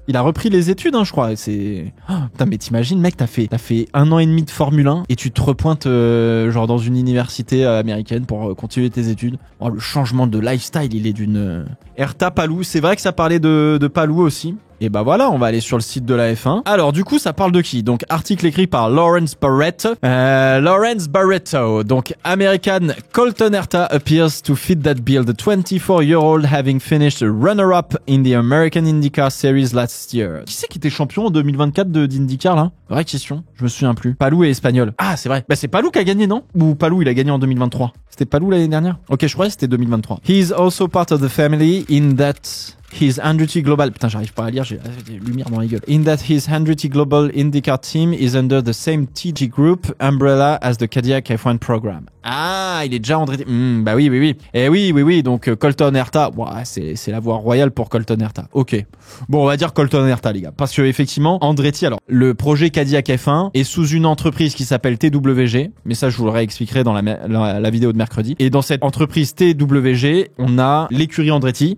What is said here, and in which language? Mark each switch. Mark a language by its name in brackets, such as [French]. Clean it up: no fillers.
[French] Il a repris les études, hein, je crois. C'est... Oh, putain, mais t'imagines, mec, t'as fait 1 an et demi de Formule 1 et tu te repointes genre dans une université américaine pour continuer tes études. Oh, le changement de lifestyle, il est d'une... Herta Palou, c'est vrai que ça parlait de Palou aussi. Et bah voilà, on va aller sur le site de la F1. Alors du coup, ça parle de qui? Donc article écrit par Lawrence Barretto. [English] Lawrence Barretto, donc American Colton Herta appears to fit that bill. The 24-year-old having finished runner-up in the American IndyCar Series last year. [French] Qui c'est qui était champion en 2024 d'IndyCar là? Vraie question, je me souviens plus. Palou est espagnol. Ah c'est vrai. Bah c'est Palou qui a gagné, non? Ou Palou il a gagné en 2023? C'était Palou l'année dernière? Ok, je croyais que c'était 2023. [English] He is also part of the family in that... His Andretti Global... [French] Putain, j'arrive pas à lire, j'ai des lumières dans la gueule. [English] In that his Andretti Global IndyCar team is under the same TG Group umbrella as the Cadillac F1 program. [French] Ah, il est déjà Andretti... bah oui. Eh oui, donc Colton Herta... Ouais, c'est la voie royale pour Colton Herta. Ok. Bon, on va dire Colton Herta, les gars. Parce que effectivement, Andretti... Alors, le projet Cadillac F1 est sous une entreprise qui s'appelle TWG. Mais ça, je vous le réexpliquerai dans la vidéo de mercredi. Et dans cette entreprise TWG, on a l'écurie Andretti.